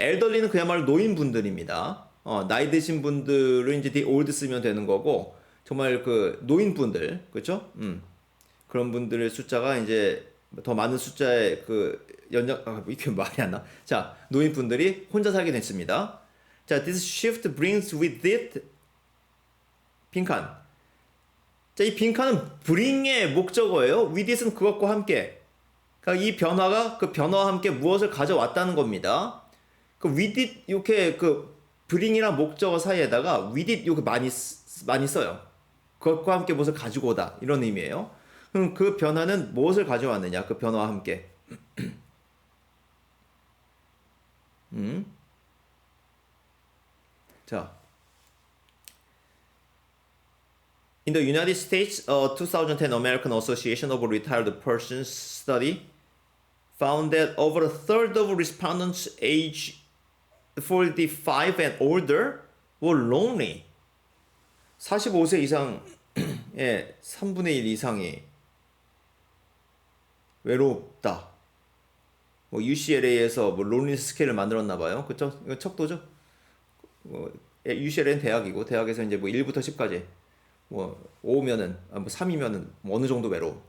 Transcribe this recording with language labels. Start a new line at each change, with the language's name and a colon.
Korean: elderly는 그야말로 노인분들입니다. 나이 드신 분들은 이제 the old 쓰면 되는 거고 정말 그 노인분들, 그렇죠? 그런 분들의 숫자가 이제 더 많은 숫자의 그 이게 말이 안 나. 자, 노인분들이 혼자 살게 됐습니다.
English: 자, this shift brings with it 빈칸.
Korean: 자, 이 빈칸은 bring의 목적어예요. with it은 그것과 함께. 그러니까 이 변화가 그 변화와 함께 무엇을 가져왔다는 겁니다. 그 with it 이렇게 그 bring이랑 목적어 사이에다가 with it 이렇게 많이 써요. 그것과 함께 무엇을 가지고 오다 이런 의미예요. 그럼 그 변화는 무엇을 가져왔느냐? 그 변화와 함께.
English: 자, in the United States, a 2010 American Association of Retired Persons study found that over a third of respondents age 45 and older were lonely.
Korean: 45세 이상의 3분의 1 이상이 외롭다. 뭐 UCLA에서 뭐 론리스 스케일을 만들었나 봐요. 그쵸? 이거 척도죠? UCLA는 대학이고 대학에서 이제 뭐 1부터 10까지 뭐 5면은 뭐 3이면은 뭐 어느 정도 외로워.